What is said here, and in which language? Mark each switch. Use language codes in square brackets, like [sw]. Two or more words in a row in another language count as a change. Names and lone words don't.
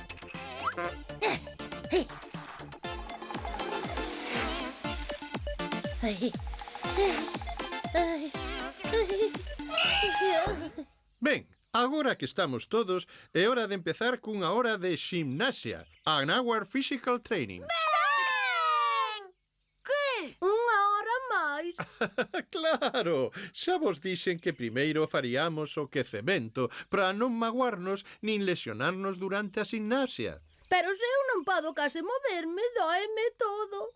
[gl] Ben, agora que estamos todos, é hora de empezar cunha hora de ximnasia. [en] An hour physical training. [gl] Unha hora máis. Claro, xa vos dixen que primeiro faríamos o quecemento para non magoarnos nin lesionarnos durante a ximnasia. Pero se eu non podo case moverme, dóeme todo.